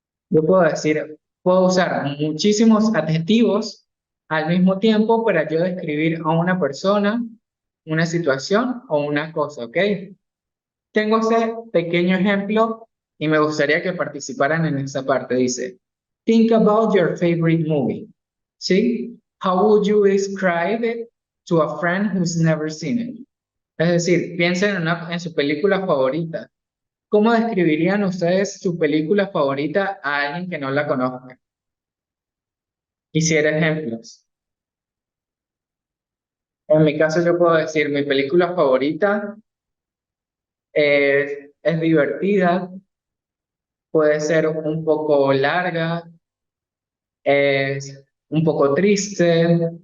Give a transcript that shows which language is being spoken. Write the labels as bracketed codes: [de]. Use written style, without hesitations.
[es] Yo puedo usar muchísimos adjetivos al mismo tiempo para yo describir a una persona, una situación o una cosa, ¿ok? Tengo ese pequeño ejemplo y me gustaría que participaran en esa parte. [en] Dice, think about your favorite movie. ¿Sí? How would you describe it to a friend who's never seen it? [es] Es decir, piensen en su película favorita. ¿Cómo describirían ustedes su película favorita a alguien que no la conozca? Quisiera ejemplos. En mi caso yo puedo decir, mi película favorita es divertida, puede ser un poco larga, es un poco triste.